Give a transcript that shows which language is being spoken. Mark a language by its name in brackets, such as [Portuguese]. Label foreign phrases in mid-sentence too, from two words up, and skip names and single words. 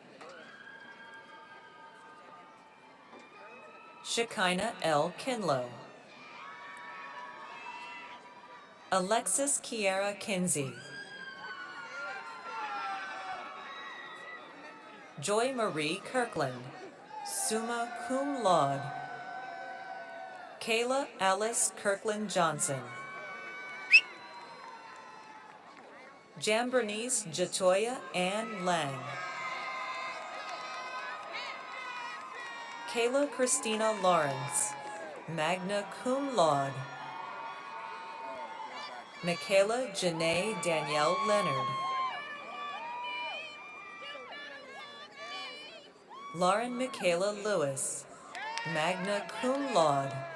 [English] Shekinah L. Kinlow. Alexis Kiera Kinsey. Joy Marie Kirkland, [Latin] summa cum laude. [English] Kayla Alice Kirkland Johnson. Jambernice Jatoya Ann Lang. Kayla Christina Lawrence, [Latin] magna cum laude. [English] Michaela Janae Danielle Leonard. Lauren Michaela Lewis, [Latin] magna cum laude.